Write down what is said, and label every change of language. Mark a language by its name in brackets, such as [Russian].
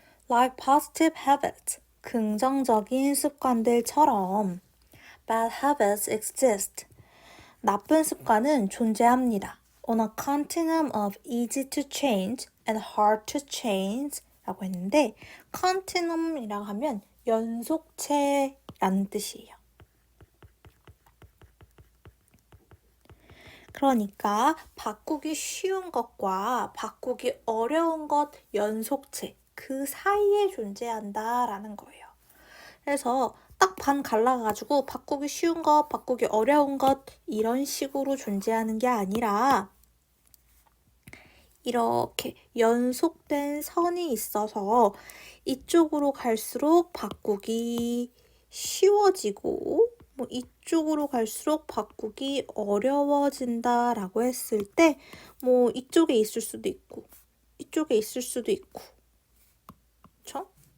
[English] Like positive habits, [Korean] 긍정적인 습관들처럼 [English] bad habits exist. [Korean] 나쁜 습관은 존재합니다. [English] On a continuum of easy to change and hard to change [Korean] 라고 했는데 continuum이라고 하면 연속체라는 뜻이에요. 그러니까 바꾸기 쉬운 것과 바꾸기 어려운 것 연속체 그 사이에 존재한다라는 거예요. 그래서 딱 반 갈라가지고 바꾸기 쉬운 것, 바꾸기 어려운 것 이런 식으로 존재하는 게 아니라 이렇게 연속된 선이 있어서 이쪽으로 갈수록 바꾸기 쉬워지고 이쪽으로 갈수록 바꾸기 어려워진다라고 했을 때 이쪽에 있을 수도 있고 이쪽에 있을 수도 있고 그렇죠?